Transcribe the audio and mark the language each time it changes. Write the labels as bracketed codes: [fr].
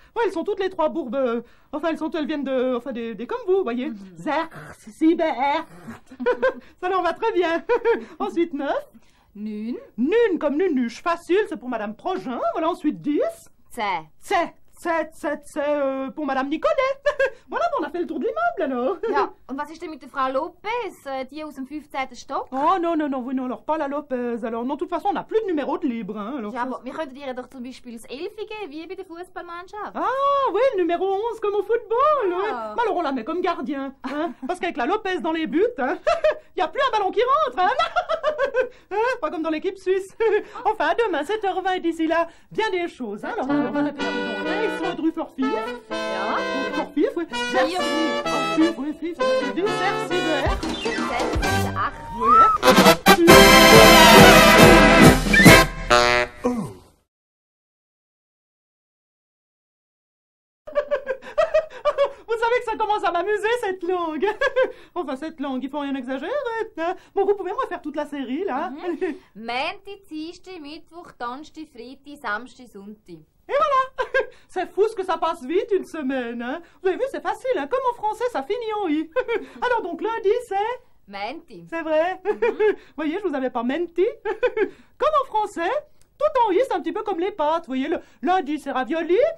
[fr] Ouais, elles sont toutes les 3 bourbes. Elles viennent des comme vous, voyez. 6, 7, 8. Ça leur va très bien. Ensuite, 9. 9. Nune comme Nunuche. Facile, c'est pour madame Progin. Voilà, ensuite 10. 10. 7, c'est pour madame Nicolet. Voilà, on a fait le tour de l'immeuble alors. [de] Ja, und was ist denn mit der Frau Lopez, die aus dem 15. Stock? [fr] Oh non, oui, non, alors pas la Lopez. Alors non, de toute façon, on n'a plus de numéro de libre. Hein, alors, [de] Ja, aber wir könnten ihr doch zum Beispiel das 11 geben, wie bei der Fußballmannschaft. [fr] Ah oui, le numéro 11 comme au football. Ouais. Ah. Alors on la met comme gardien. Hein, parce qu'avec la Lopez dans les buts, il n'y a plus un ballon qui rentre. Hein, pas comme dans l'équipe suisse. Enfin, à demain, 7h20 et d'ici là, bien des choses. Hein, alors on va répéter ils sont rue Forfif. [de] Ja. [fr] Forfif, oui. Forfif, oui, 5, 7, 8. 7, 8. Oui. Vous savez que ça commence à m'amuser cette langue. Enfin cette langue, il faut rien exagérer. Hein. Bon, vous pouvez me refaire toute la série là. [de] Montag, Dienstag, Mittwoch, Donnerstag, Freitag, Samstag, Sonntag. [fr] Et voilà. C'est fou ce que ça passe vite une semaine. Hein. Vous avez vu, c'est facile. Hein. Comme en français, ça finit en i. Alors donc lundi c'est Menti. C'est vrai. Vous voyez, je vous avais pas menti. Comme en français. Tout en i, c'est un petit peu comme les pâtes. Vous voyez, le lundi, c'est ravioli.